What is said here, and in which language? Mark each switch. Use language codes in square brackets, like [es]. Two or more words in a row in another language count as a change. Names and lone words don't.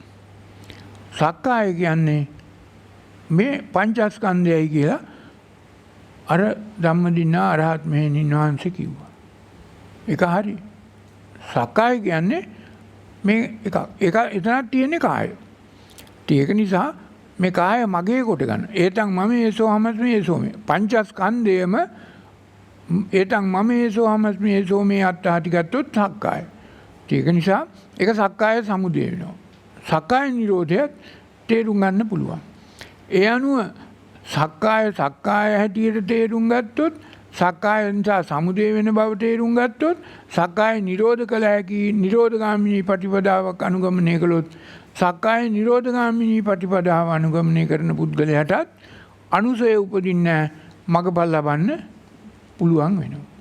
[si] සක්කාය කියන්නේ මේ පංචස්කන්ධයයි කියලා අර ධම්මදින්න අරහත් මෙහෙණින් වහන්සේ කිව්වා. ඒක හරි. සක්කාය කියන්නේ මේ එක එතනක් තියෙන්නේ කාය. ඒක නිසා මේ කාය මගේ කොට ගන්න. [pi] ඒතන් මම ඒසෝ හමස්මි ඒසෝ මේ පංචස්කන්ධයම ඒතන් මම ඒසෝ හමස්මි ඒසෝ මේ [si] අත්හාටි ගත්තොත් සක්කාය. ඒක නිසා ඒක සක්කාය සමුදය වෙනවා. සක්කාය නිරෝධය තේරුම් ගන්න පුළුවන්. ඒ අනුව සක්කාය හැටියට තේරුම් ගත්තොත් සක්කාය නිසා සමුදය වෙන බව තේරුම් ගත්තොත් සක්කාය නිරෝධ කළ හැකි නිරෝධගාමිනී ප්‍රතිපදාවක් අනුගමනය කළොත් සක්කාය නිරෝධගාමිනී ප්‍රතිපදාව අනුගමනය කරන පුද්ගලයාටත් අනුසය උපදින්න මගපල් ලබන්න පුළුවන් වෙනවා.